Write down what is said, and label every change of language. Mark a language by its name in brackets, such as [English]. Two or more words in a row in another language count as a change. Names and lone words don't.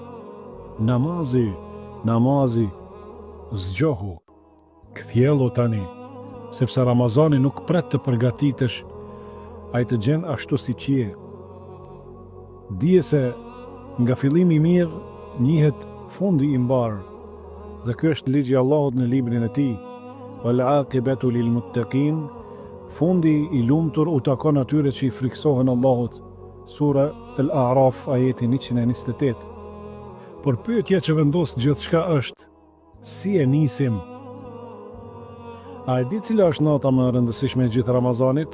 [Albanian] Namazi, zgjohu, kthjellu tani, sepse Ramazani nuk pret të përgatitesh, ai të gjen ashtu siç je. Dije se nga fillimi I mirë njihet fundi I mbar, dhe ky është ligji I Allahut në librin e tij. [Arabic] والعاقبة للمتقين, [Albanian] fundi I lumtur u takon atyre që I friksohen Allahut. Sura Al-A'raf ajeti 128. Por pyetja që vendos gjithçka është: si e nisim? A e di cila është nata më e rëndësishme e gjithë Ramazanit?